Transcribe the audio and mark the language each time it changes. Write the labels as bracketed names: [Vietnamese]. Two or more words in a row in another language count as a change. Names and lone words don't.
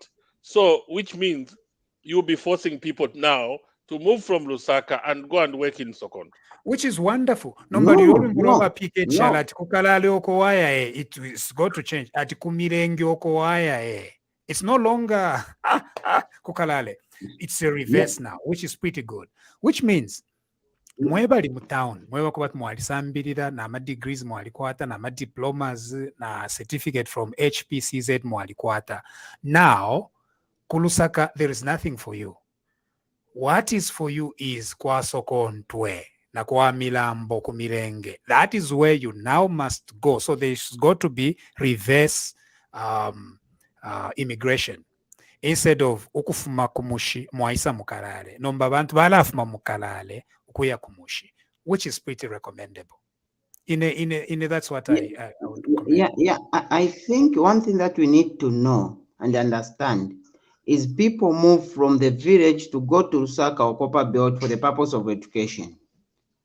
[English] So, which means you'll be forcing people now to move from Lusaka and go and work in Sokontwe. Which is wonderful. It is going to change. It's no longer kukalale. It's a reverse now, which is pretty good. Which means [Bemba] mwebali mu town mweba kuba mwalisambirira na degrees mwalikwata na diplomas na [English] certificate from HPCZ [Bemba] mwalikwata. [English] Now kulusaka, there is nothing for you. What is for you is [Bemba] kwa Sokontwe na kwa Milambo ku Milenge. [English] That is where you now must go. So there is got to be reverse immigration. Instead of [Bemba] ukufuma kumushi mwaisa mukalale nomba bantu balafuma mukalale ukuya kumushi, [English] which is pretty recommendable. That's what I would recommend. I think one thing that we need to know and understand is people move from the village to go to Lusaka or Copper Belt for the purpose of education.